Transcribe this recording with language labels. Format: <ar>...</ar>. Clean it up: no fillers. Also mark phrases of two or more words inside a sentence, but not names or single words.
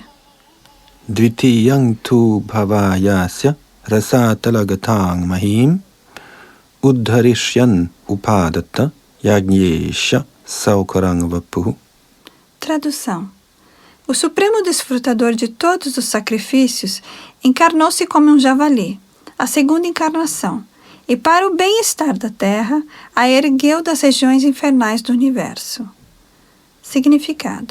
<sa>द्वितीयं तु भवायास्य रसातलगतां महीम् उद्धरिष्यन् उपादत्त यज्ञेशः सौकरं वपुः.</sa> <pt>Tradução. O supremo desfrutador de todos os sacrifícios encarnou-se como um javali, a segunda encarnação, e para o bem-estar da terra, a ergueu das regiões infernais do universo. Significado.</pt>